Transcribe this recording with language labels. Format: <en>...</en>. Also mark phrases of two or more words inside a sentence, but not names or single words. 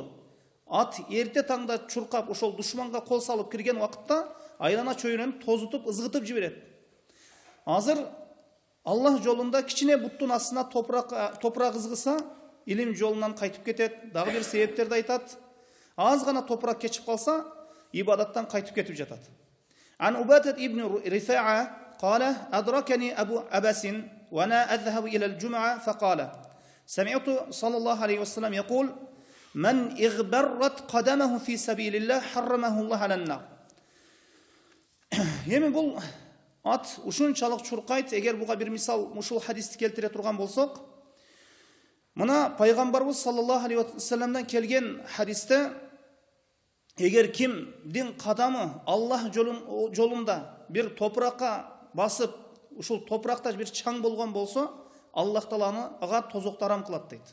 <ky>Ат эрте таңда чуркап, ошол душманга кол салып кирген убакытта айлана чөйрөнүп, тозутуп, ызгытып жиберет. Азыр Аллах жолунда кичине буттун астына топурак ызгыса, илим жолунан кайтып кетет, дагы бир себептерди айтат. Аз гана топурак кечип калса, ибадаттан кайтып кетип жатат.</ky> <ar>عن عباية بن رفاعة قال أدركني أبو أبس وأنا أذهب إلى الجمعة فقال سمعت صلى الله عليه وسلم يقول من اغبرت قدمه في سبيل الله حرمه الله على النار.</ar> <ky>Эми бул ат ушунчалык чуркайт. Эгер буга бир мисал ушул хадисти келтире турган болсок, мына пайгамбарыбыз</ky> <ar>صلى الله عليه وسلم</ar> <ky>келген хадисте, эгер кимдин кадамы Аллах жолунда бир топуракка басып, ушул топуракта бир чаң болгон болсо, Аллах Тааланы ага тозокту арам кылат дейт.</ky>